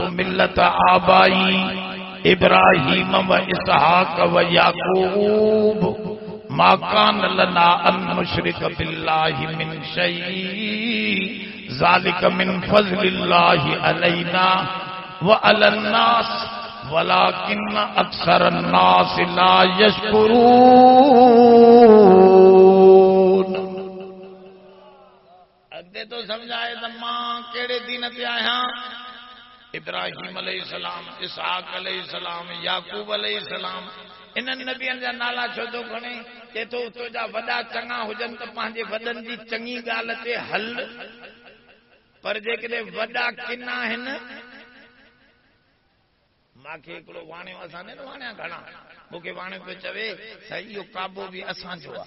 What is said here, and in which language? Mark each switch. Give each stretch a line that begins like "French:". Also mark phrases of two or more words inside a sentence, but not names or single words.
Arabic: ملة آبائي إبراهيم وإسحاق ويعقوب ما كان لنا أن نشرك بالله من شيء ذلك من فضل الله علينا وعلى الناس ولكن أكثر الناس لا يشكرون.
Sindhi: समझाए त मां कहिड़े दीन ते आहियां। इब्राहिम अलैहिस्सलाम, इसहाक अलैहिस्सलाम, याकूब अलैहिस्सलाम, इन्हनि नबियनि जा नाला छो थो खणे? चए थो तुंहिंजा वॾा चङा हुजनि त पंहिंजे वॾनि जी चङी ॻाल्हि ते हल, पर जेकॾहिं वॾा किना आहिनि, मूंखे हिकिड़ो वाणियो, असां न वाणिया घणा, मूंखे वाणियो पियो चवे साईं इहो काबो बि असांजो आहे।